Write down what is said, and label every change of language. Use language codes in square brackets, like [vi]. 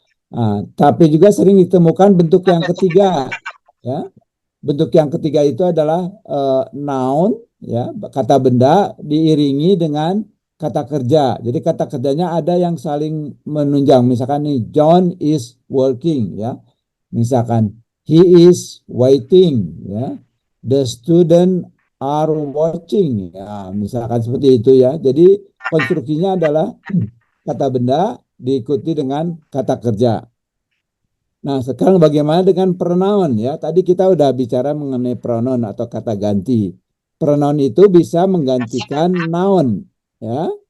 [id] Nah, tapi juga sering ditemukan bentuk yang ketiga, ya. Bentuk yang ketiga itu adalah noun, ya, kata benda diiringi dengan kata kerja. Jadi kata kerjanya ada yang saling menunjang. Misalkan nih, [en] John is working, [id] ya. [en] Misalkan he is waiting, ya. The student are watching, ya. [id] Misalkan seperti itu ya. Jadi konstruksinya adalah kata benda diikuti dengan kata kerja. Nah, sekarang bagaimana dengan pronoun ya? Tadi kita udah bicara mengenai pronoun atau kata ganti. Pronoun itu bisa menggantikan noun ya.